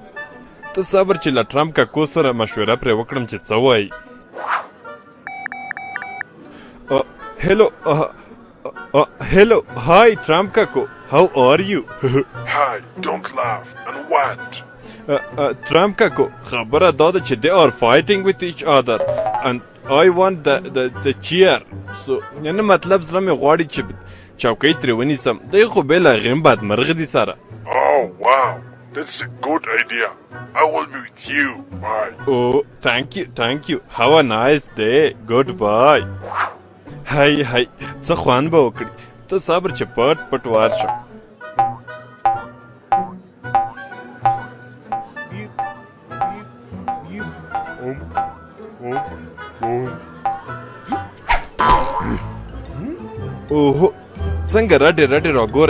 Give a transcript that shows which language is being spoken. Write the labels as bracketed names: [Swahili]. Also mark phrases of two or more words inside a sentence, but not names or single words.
[Pashto] ته صبر چې له ټرمپ کاکو سره مشوره پرې وکړم چې څه وایي. [English] Hello hi ټرمپ کاکو how are you Hi, don't laugh. And what? [Pashto] ټرمپ کاکو خبره دا ده چې [English] they are fighting with each other and I want the chair. [Pashto] So یعنی مطلب زړه مې غواړي چې چوکۍ ترې ونیسم. دی خو بې له هغې هم بدمرغه دي سره. [English] Oh, wow. That's a good idea. I will be with you. Bye. Oh, thank you. Have a nice day. Goodbye. [Pashto] هی څه خوند به وکړي. ته صبر چې پټ ورشه. اوهو څنګه رډې راګورئ.